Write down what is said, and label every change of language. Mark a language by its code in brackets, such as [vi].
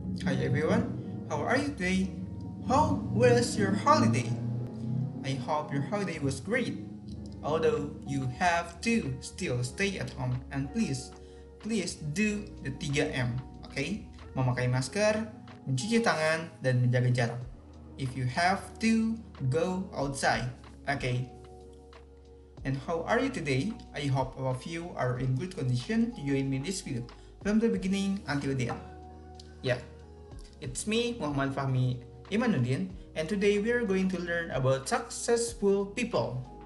[en] Hi everyone, how are you today? How was your holiday? I hope your holiday was great. Although you have to still stay at home and please do the 3M, okay? [id] Memakai masker, mencuci tangan, dan menjaga jarak. [en] If you have to, go outside, okay? And how are you today? I hope all of you are in good condition to join me in this video from the beginning until the end. Yeah, it's me, Muhammad Fahmi Imanuddin, and today we are going to learn about successful people.